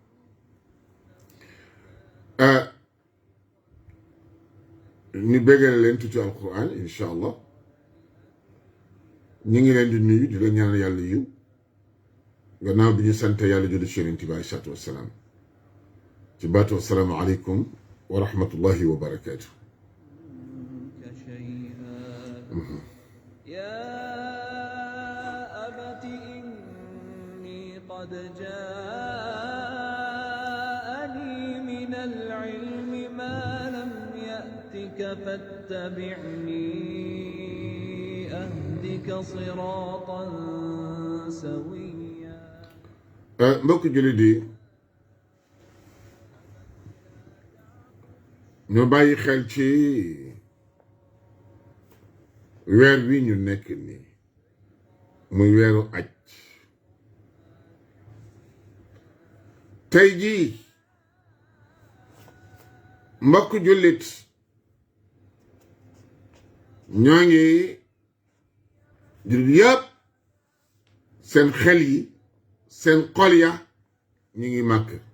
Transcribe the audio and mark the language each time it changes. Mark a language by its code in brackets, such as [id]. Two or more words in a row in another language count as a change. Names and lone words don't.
[wo] ñu béggale leen tuuti alquran [ar] إن شاء الله [wo] ñu ngi leen di nuyu di leen ñaanal yàlla yiw gannaaw bi ñu sante yàlla julli ci yonent bi [ar] عليه الصلاة والسلام [wo] ci baatu [ar] السلام عليكم ورحمة الله وبركاته قد جاءني من العلم ما لم يأتك آياتك فاتبعني أهدك صراطا سويا. [wo] mbokk jullit yi ñu bàyyi xel ci weer wi ñu nekk nii muy weeru aj. tey jii mbokk jullit ñoo ngi jullit yëpp seen xel yi seen xol ya ñu ngi màkk.